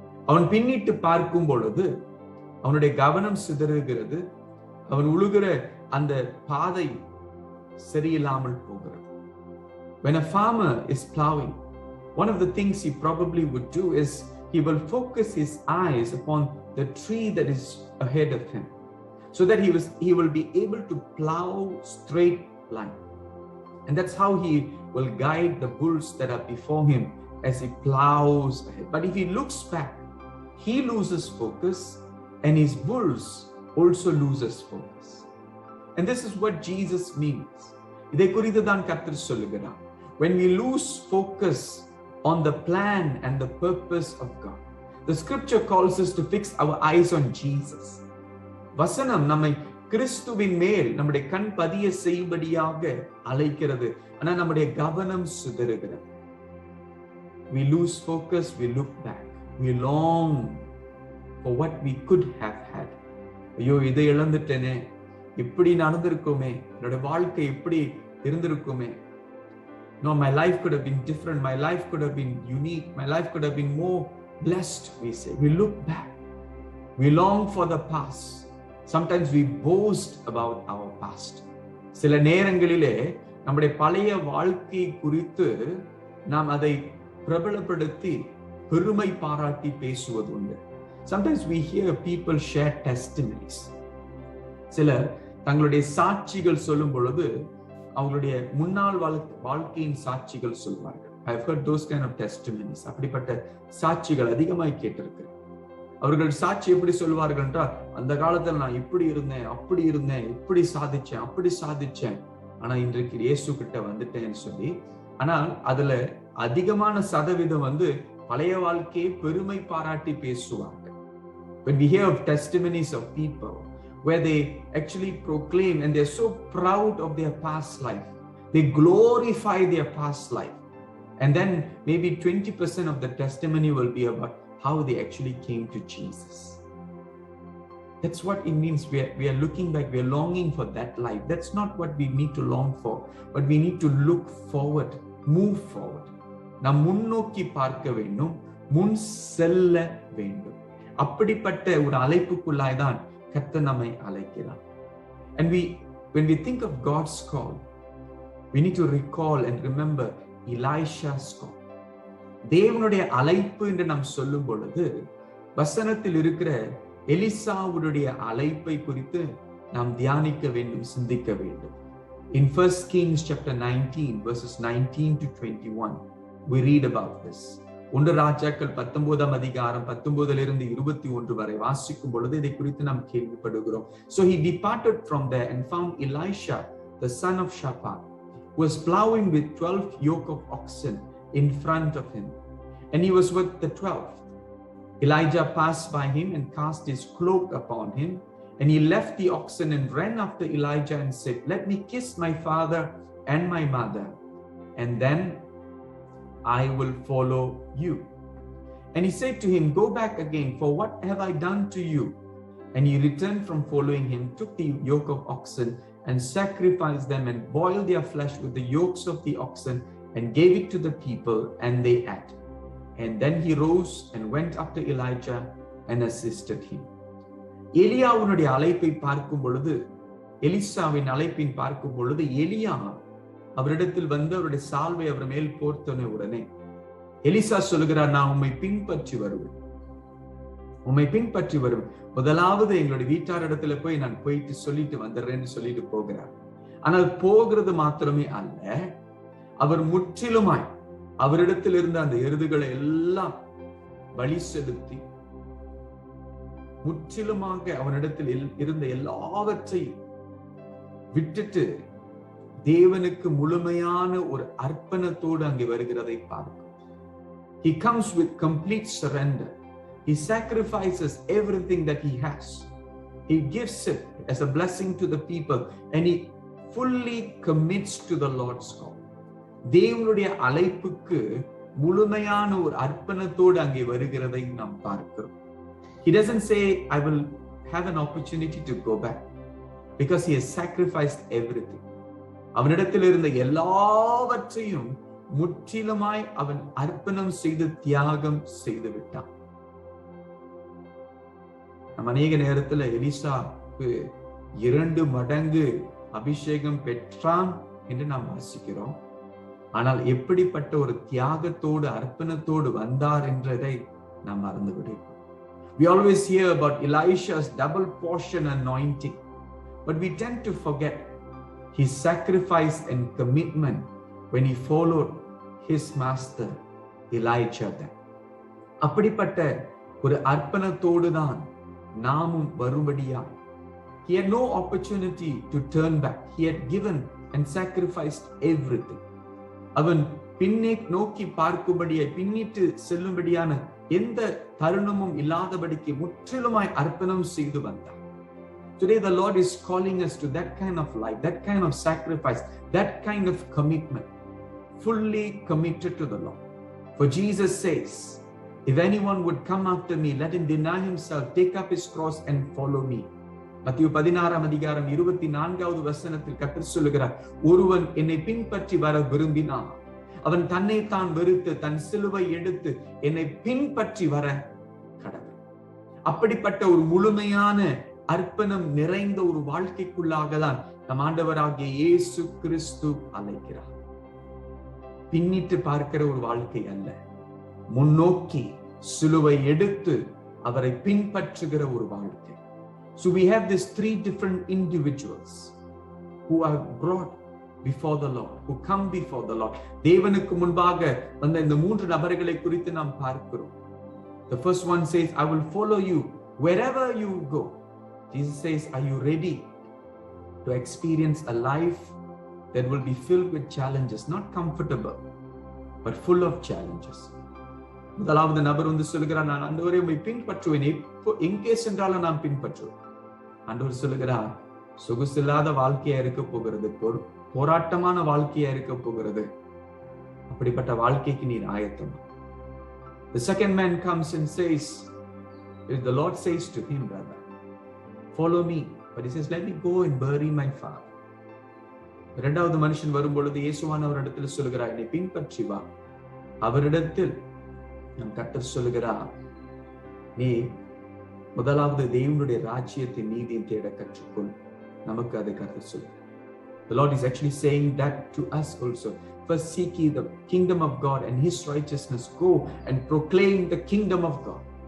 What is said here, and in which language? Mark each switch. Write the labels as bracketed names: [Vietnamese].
[Tamil] அவன் பின்னிட்டு பார்க்கும் பொழுது அவனுடைய கவனம் சிதறுகிறது. அவன் உழுகிற அந்த பாதை சரியில்லாமல் போகிறது. [English] When a farmer is plowing, one of the things he probably would do is he will focus his eyes upon the tree that is ahead of him, so that he will be able to plow straight line. And that's how he will guide the bulls that are before him as he plows ahead. But if he looks back, he loses focus and his bulls also loses focus. And this is what Jesus means. [Tamil] இதை குறித்து தான் கர்த்தர் சொல்லுகிறார். [English] When we lose focus on the plan and the purpose of God, the scripture calls us to fix our eyes on Jesus. [Tamil] வசனம் நம்மை கிறிஸ்துவின் மேல் நம்முடைய கண் பதிய செய்யும்படியாக அழைக்கிறது. ஆனா நம்முடைய கவனம் சிதறுகிறது. [English] We lose focus, we look back, we long for what we could have had. [Tamil] ஐயோ, இதை இழந்துட்டேனே, இப்படி நடந்திருக்குமே, என்னோட வாழ்க்கை இப்படி இருந்திருக்குமே. [English] No, my life could have been different, my life could have been unique, my life could have been more blessed, we say. We look back, we long for the past. Sometimes we boast about our past. [Tamil] சில நேரங்களிலே நம்முடைய பழைய வாழ்க்கை குறித்து நாம் அதை பிரபலப்படுத்தி பெருமை பாராட்டி பேசுவது உண்டு. [English] Sometimes we hear people share testimonies. [Tamil] சிலர் தங்களுடைய சாட்சிகள் சொல்லும் பொழுது அவங்களுடைய முன்னாள் வாழ்க்கையின் சாட்சிகள் சொல்வார்கள். [English] I have heard those kind of testimonies. [Tamil] அப்படிப்பட்ட சாட்சிகள் அதிகமாய் கேட்டிருக்கிறேன். அவர்கள் சாட்சி எப்படி சொல்வார்கள் என்றால், அந்த காலத்துல நான் இப்படி இருந்தேன், அப்படி இருந்தேன், இப்படி சாதிச்சேன், அப்படி சாதிச்சேன், ஆனா இன்றைக்கு இயேசு கிட்ட வந்துட்டேன்னு சொல்லி. ஆனால் அதுல அதிகமான சதவீதம் பழைய வாழ்க்கையை பெருமை பாராட்டி பேசுவாங்க. [English] When we hear of testimonies of people where they actually proclaim and they're so proud of their past life, they glorify their past life, and then maybe 20% of the testimony will be about how they actually came to Jesus. That's what it means. We are looking back, we are longing for that life. That's not what we need to long for, but we need to look forward, move forward. [Tamil] நாம் முன்னோக்கி பார்க்க வேண்டும், முன் செல்ல வேண்டும். அப்படிப்பட்ட ஒரு அழைப்புக்குள்ளாய் தான் கர்த்தர் நம்மை அழைக்கிறார். [English] And when we think of God's call, we need to recall and remember Elisha's call. [Tamil] தேவனுடைய அழைப்பு என்று நாம் சொல்லும் பொழுது வசனத்தில் இருக்கிற எலிசாவுடைய அழைப்பை குறித்து நாம் தியானிக்க வேண்டும், சிந்திக்க வேண்டும். [English] In 1 Kings chapter 19 verses 19 to 21, we read about this. [Tamil] ஒன்று ராஜாக்கள் 19ஆம் அதிகாரம் 19 21 வரை வாசிக்கும் பொழுது இதை குறித்து நாம் கேள்விப்படுகிறோம். [English] So he departed from there and found Elisha, the son of Shaphat, who was plowing with 12 yoke of oxen in front of him, and he was with the 12th. Elijah passed by him and cast his cloak upon him, and he left the oxen and ran after Elijah and said, "Let me kiss my father and my mother, and then I will follow you." And he said to him, "Go back again, for what have I done to you?" And he returned from following him, took the yoke of oxen and sacrificed them and boiled their flesh with the yokes of the oxen and gave it to the people, and they ate. And then he rose and went after Elijah and assisted him. [Tamil] எலியாவுடைய அழைப்பை பார்க்கும் பொழுது, எலிசாவின் அழைப்பின் பார்க்கும் பொழுது, எலியா அவரிடத்தில் வந்து அவருடைய சால்வை அவர் மேல் போர்த்தன உடனே எலிசா சொல்லுகிறார், "நான் உம்மை பின்பற்றி வருவேன், உம்மை பின்பற்றி வருவேன். முதலாவது எங்களுடைய வீட்டாரிடத்துல போய் நான் போயிட்டு சொல்லிட்டு வந்துடுறேன்னு சொல்லிட்டு போகிறார்." ஆனால் போகிறது மாத்திரமே அல்ல, அவர் முற்றிலுமாய் அவரிடத்தில் இருந்த அந்த எருதுகளை எல்லாம் பலி செலுத்தி முற்றிலுமாக அவனிடத்தில் இருந்த எல்லாவற்றையும் விட்டுட்டு தேவனுக்கு முழுமையான ஒரு அர்ப்பணத்தோடு அங்கே வருகிறதை பார்க்கிறோம். [English] He comes with complete surrender. He sacrifices everything that he has. He gives it as a blessing to the people, and he fully commits to the Lord's call. [Tamil] தேவனுடைய அழைப்புக்கு முழுமையான ஒரு அர்ப்பணத்தோடு அங்கே வருகிறதை நாம் பார்க்கிறோம். [English] He doesn't say, "I will have an opportunity to go back," because he has sacrificed everything. [Tamil] அவனிடத்தில் இருந்த எல்லாவற்றையும் முற்றிலுமாய் அவன் அர்ப்பணம் செய்து தியாகம் செய்து விட்டான். நம்ம அநேக நேரத்துல எலிசாவுக்கு 2 மடங்கு அபிஷேகம் பெற்றான் என்று நாம் வாசிக்கிறோம். ஆனால் எப்படிப்பட்ட ஒரு தியாகத்தோடு அர்ப்பணத்தோடு வந்தார் என்றதை நாம் மறந்து விடுவோம். [English] We always hear about Elisha's double portion anointing, but we tend to forget his sacrifice and commitment when he followed his master Elijah. [Tamil] அப்படிப்பட்ட ஒரு அர்ப்பணத்தோடு தான் நாமும் வரும்படியா. [English] He had no opportunity to turn back. He had given and sacrificed everything. [Tamil] அவன் பின்னே நோக்கி பார்க்கும்படியாய், பின்னிட்டு செல்லும்படியான எந்த தருணமும் இல்லாதபடிக்கு முற்றிலுமாய் அர்ப்பணம் செய்து வந்தார். [English] Today the Lord is calling us to that kind of life, that kind of sacrifice, that kind of commitment, fully committed to the Lord. For Jesus says, "If anyone would come after me, let him deny himself, take up his cross and follow me." [Tamil] மத்தேயு 16ஆம் அதிகாரம் 24வது வசனத்தில் கர்த்தர் சொல்லுகிறார், "ஒருவன் என்னை பின்பற்றி வர விரும்பினான், அவன் தன்னை தான் வெறுத்து தன் சிலுவை எடுத்து என்னை பின்பற்றி வர கடவுள்." அப்படிப்பட்ட ஒரு முழுமையான அர்ப்பணம் நிறைந்த ஒரு வாழ்க்கைக்குள்ளாக தான் நம் ஆண்டவராகிய இயேசு கிறிஸ்து அழைக்கிறார். பின்னிட்டு பார்க்கிற ஒரு வாழ்க்கை அல்ல, முன்னோக்கி சிலுவை எடுத்து அவரை பின்பற்றுகிற ஒரு வாழ்க்கை. [English] So we have these 3 different individuals who are brought before the Lord, who come before the Lord. [Tamil] தேவனுக்கு முன்பாக வந்த இந்த 3 நபர்களை குறித்து நாம் பார்க்கிறோம். [English] The first one says, "I will follow you wherever you go." Jesus says, "Are you ready to experience a life that will be filled with challenges, not comfortable, but full of challenges?" [Tamil] முதலாவது நபர் வந்து சொல்லுகிறார், "நான் ஆண்டவரே உம்மை பின்பற்றுவேன், எங்கே சென்றாலும் நான் பின்பற்றுவேன்." ஆண்டவர் சொல்லுகிறார், சொகுசில்லாத வாழ்க்கையா இருக்க போகிறது, போராட்டமான வாழ்க்கையா இருக்க போகிறது. அப்படிப்பட்ட வாழ்க்கைக்கு நீர் ஆயத்தம். [English] The second man comes and says, if the Lord says to him, "Brother, follow me," but he says, "Let me go and bury my father." [Tamil] இரண்டாவது மனுஷன் வரும் பொழுது இயேசுவானவர் இடத்துல சொல்லுகிறார், "என்னை பின்பற்றி வா." அவரிடத்தில் நம் கர்த்தர் சொல்லுகிறார், "நீ முதலாவது தேவனுடைய ராஜ்யத்தை நீதியை தேட கற்றுக்கொள்." நமக்கு அதை கர்த்தர் சொல்லுகிறார். [English] The Lord is actually saying that to us also. First seek ye the kingdom of God and his righteousness. Go and proclaim the kingdom of God.